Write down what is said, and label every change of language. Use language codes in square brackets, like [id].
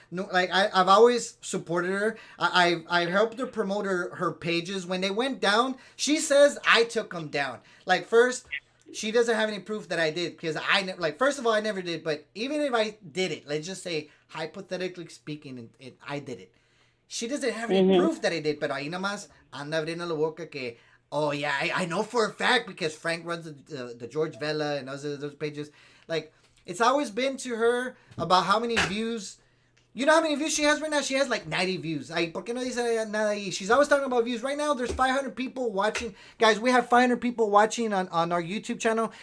[en] No, like, I've always supported her. I helped her promote her pages. When they went down, she says I took them down. Like, first, she doesn't have any proof that I did. Because first of all, I never did. But even if I did it, let's just say, hypothetically speaking, I did it. She doesn't have any proof that I did. [es] Pero ahí nomás anda abriendo la boca que... [en] Oh, yeah, I know for a fact because Frank runs the George Vela and those pages. Like, it's always been to her about how many views. You know how many views she has right now? She has like 90 views. [es] ¿Por qué no dice nada ahí? [en] She's always talking about views. Right now, there's 500 people watching. Guys, we have 500 people watching on our YouTube channel.